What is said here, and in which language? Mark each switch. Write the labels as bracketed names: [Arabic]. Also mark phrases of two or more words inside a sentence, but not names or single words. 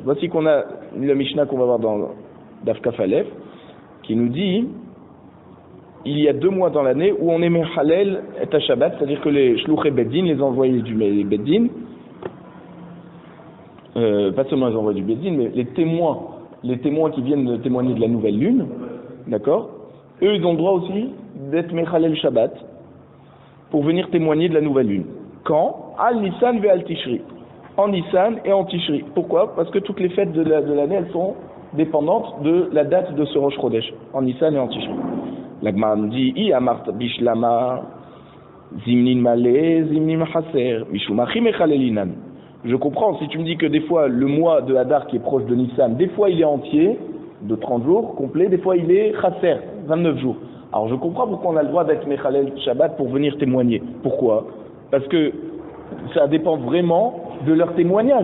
[French] Voici qu'on a le Mishnah qu'on va voir dans [Hebrew] דף כף אלף, [French] qui nous dit il y a 2 mois dans l'année où on est [Hebrew] מחלל את שבת, [French] c'est-à-dire que les [Hebrew] שלוחי בית דין, [French] les envoyés du Beddin, pas seulement les envoyés du Beddin, mais les témoins qui viennent témoigner de la nouvelle lune, d'accord, eux ils ont le droit aussi d'être [Hebrew] מחלל שבת [French] pour venir témoigner de la nouvelle lune. Quand? [Hebrew] על ניסן ועל תשרי. [French] En Nissan et en Tishri. Pourquoi? Parce que toutes les fêtes de l'année, elles sont dépendantes de la date de ce [Hebrew] ראש חודש, [French] en Nissan et en Tishri. La Gemara nous dit, [Aramaic] אי אמרת בשלמא, זימנין מלא, זימנין חסר, משום הכי מחללינן. [French] Je comprends, si tu me dis que des fois, le mois de Hadar qui est proche de Nissan, des fois il est entier, de 30 jours, complet, des fois il est chaser, 29 jours. Alors je comprends pourquoi on a le droit d'être [Hebrew] מחלל שבת [French] pour venir témoigner. Pourquoi? Parce que ça dépend vraiment de leur témoignage.